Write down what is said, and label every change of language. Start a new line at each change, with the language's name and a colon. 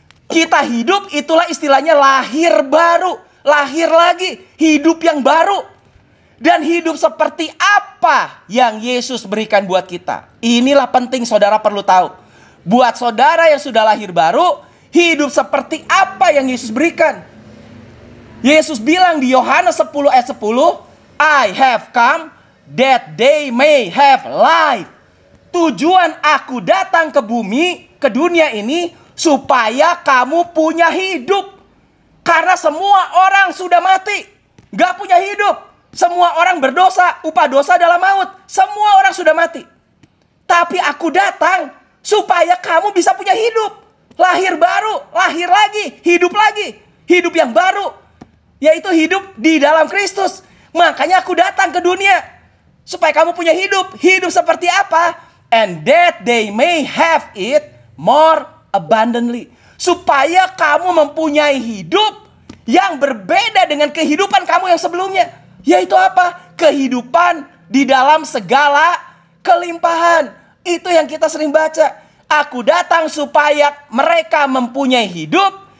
Indonesian: Kita hidup itulah istilahnya lahir baru. Lahir lagi. Hidup yang baru. Dan hidup seperti apa yang Yesus berikan buat kita. Inilah penting saudara perlu tahu. Buat saudara yang sudah lahir baru, hidup seperti apa yang Yesus berikan. Yesus bilang di Yohanes 10 ayat 10,
English: I have come that they may have life.
Indonesian: Tujuan aku datang ke bumi, ke dunia ini, supaya kamu punya hidup. Karena semua orang sudah mati. Gak punya hidup. Semua orang berdosa, upah dosa adalah maut. Semua orang sudah mati. Tapi aku datang supaya kamu bisa punya hidup. Lahir baru, lahir lagi, hidup lagi. Hidup yang baru, yaitu hidup di dalam Kristus. Makanya aku datang ke dunia supaya kamu punya hidup. Hidup seperti apa?
English: And that they may have it more abundantly.
Indonesian: Supaya kamu mempunyai hidup yang berbeda dengan kehidupan kamu yang sebelumnya. Yaitu apa? Kehidupan di dalam segala kelimpahan. Itu yang kita sering baca. Aku datang supaya mereka mempunyai hidup.